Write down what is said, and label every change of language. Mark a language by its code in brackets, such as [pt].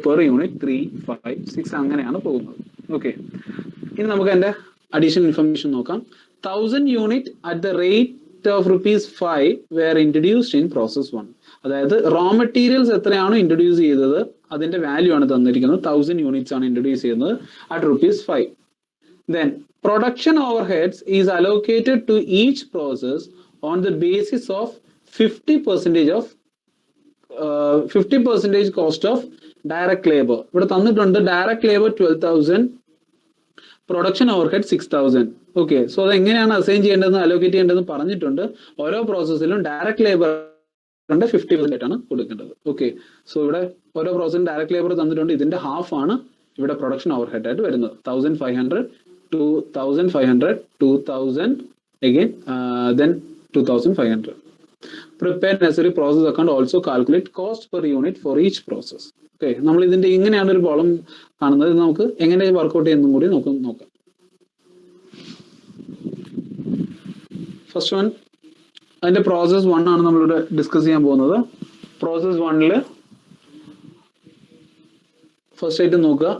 [ml] Per unit 3, 5, 6 അങ്ങനെയാണ് പോകുന്നത്. Okay, ഇനി നമുക്ക് അതിന്റെ അഡീഷണൽ ഇൻഫർമേഷൻ നോക്കാം. [en] 1000 unit at the rate of ₹5 were introduced in process 1. [ml] അതായത് റോ മെറ്റീരിയൽസ് എത്രയാണോ ഇൻട്രൊഡ്യൂസ് ചെയ്തത് അതിന്റെ വാല്യൂ ആണ് തന്നിരിക്കുന്നത്. 1000 യൂണിറ്റ്സ് ആണ് ഇൻട്രൊഡ്യൂസ് ചെയ്യുന്നത് at ₹5. [en] Then production overheads is allocated to each process on the basis of 50% cost of direct labor. [ml] ഇവിടെ തന്നിട്ടുണ്ട് direct labour 12,000, production overhead 6,000. Okay, so അത് എങ്ങനെയാണ് അസൈൻ ചെയ്യേണ്ടതെന്ന് അലോക്കേറ്റ് ചെയ്യേണ്ടതെന്ന് പറഞ്ഞിട്ടുണ്ട്. ഓരോ പ്രോസസ്സിലും ഡയറക്റ്റ് ലേബർ 50% ആണ് കൊടുക്കേണ്ടത്. ഓക്കെ, സോ ഇവിടെ ഓരോ പ്രോസസ്സിലും ഡയറക്റ്റ് ലേബർ തന്നിട്ടുണ്ട്. ഇതിന്റെ ഹാഫ് ആണ് ഇവിടെ പ്രൊഡക്ഷൻ ഓവർഹെഡ് ആയിട്ട് വരുന്നത്. [en] 1,500, 2,500, 2,000, again then 2,500. Prepare necessary process account, also calculate cost per unit for each process. [ml] Okay, നമ്മൾ ഇതിന്റെ ഇങ്ങനെയാണ് ഒരു പ്രോബ്ലം കാണുന്നത്. നമുക്ക് എങ്ങനെ വർക്ക്ഔട്ട് ചെയ്യുന്നതും കൂടി നോക്കാം. ഫസ്റ്റ് വൺ, അതിന്റെ പ്രോസസ് 1 ആണ് നമ്മളിവിടെ ഡിസ്കസ് ചെയ്യാൻ പോകുന്നത്. പ്രോസസ് 1 ഫസ്റ്റ് ആയിട്ട് നോക്കുക.